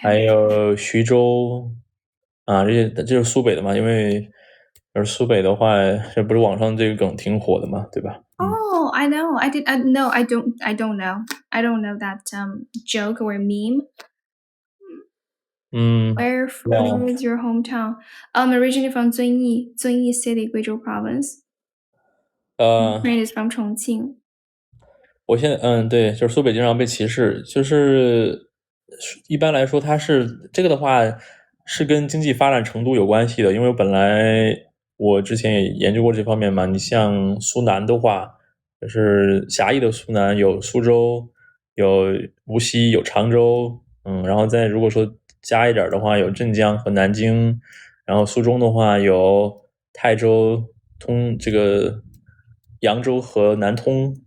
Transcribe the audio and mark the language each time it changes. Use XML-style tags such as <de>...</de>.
<zh>还有徐州这些，这是苏北的嘛，因为而苏北的话，这不是网上这个梗挺火的嘛，对吧</zh> <en>？Oh, I know. I did. No, I don't. I don't know. I don't know that joke or meme. Where is your hometown? I'm originally from 遵义 City, 贵州 Province. Friend is from 重庆。</en> <zh>我现在对，就是苏北经常被歧视，就是一般来说，它是这个的话是跟经济发展程度有关系的，因为本来我之前也研究过这方面嘛。你像苏南的话，就是狭义的苏南，有苏州，有无锡，有常州，然后再如果说加一点的话，有镇江和南京，然后苏中的话有泰州、这个扬州和南通。</zh>